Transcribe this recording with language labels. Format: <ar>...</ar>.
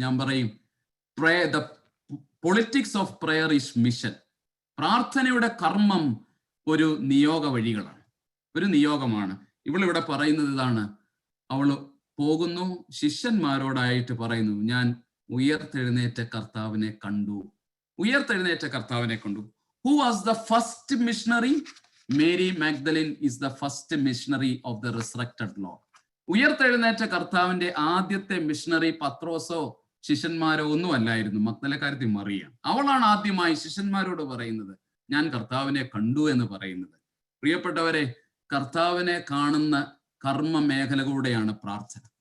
<ml>ഞാൻ പറയും,</ml> <en>The politics of prayer is mission.</en> <ml>പ്രാർത്ഥനയുടെ കർമ്മം ഒരു നിയോഗ വഴികളാണ്, ഒരു നിയോഗമാണ്. ഇവളിവിടെ പറയുന്നത് ഇതാണ്. അവൾ പോകുന്നു, ശിഷ്യന്മാരോടായിട്ട് പറയുന്നു, ഞാൻ ഉയർത്തെഴുന്നേറ്റ കർത്താവിനെ കണ്ടു. ഉയർത്തെഴുന്നേറ്റ കർത്താവിനെ കണ്ടു.</ml> <en>Who was the first missionary? Mary Magdalene is the first missionary of the resurrected Lord.</en> <ml>ഉയർത്തെഴുന്നേറ്റ കർത്താവിന്റെ ആദ്യത്തെ മിഷണറി പത്രോസോ ശിഷ്യന്മാരോ ഒന്നും അല്ലായിരുന്നു, മഗ്ദലക്കാരത്തി മറിയ. അവളാണ് ആദ്യമായി ശിഷ്യന്മാരോട് പറയുന്നത്, ഞാൻ കർത്താവിനെ കണ്ടു എന്ന് പറയുന്നത്. പ്രിയപ്പെട്ടവരെ, കർത്താവിനെ കാണുന്ന കർമ്മ മേഖലകളുടെയാണ് പ്രാർത്ഥന.</ml>